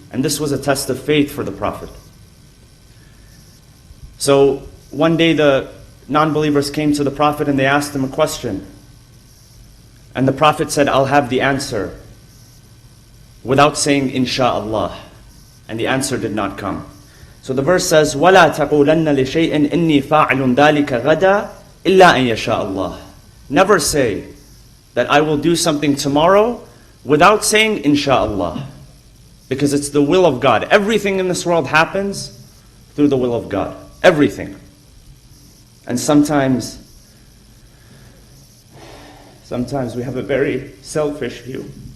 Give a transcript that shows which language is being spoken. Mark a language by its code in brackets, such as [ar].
[en] And this was a test of faith for the Prophet. So one day the non-believers came to the Prophet and they asked him a question. And the Prophet said, I'll have the answer, without saying insha'Allah. And the answer did not come. So the verse says, [ar] وَلَا تَقُولَنَّ لِشَيْءٍ إِنِّي فَاعِلٌ ذَلِكَ غَدًا إِلَّا أَن يَشَاءَ اللَّهُ. [en] Never say that I will do something tomorrow without saying insha'Allah. Because it's the will of God. Everything in this world happens through the will of God. Everything. And sometimes we have a very selfish view.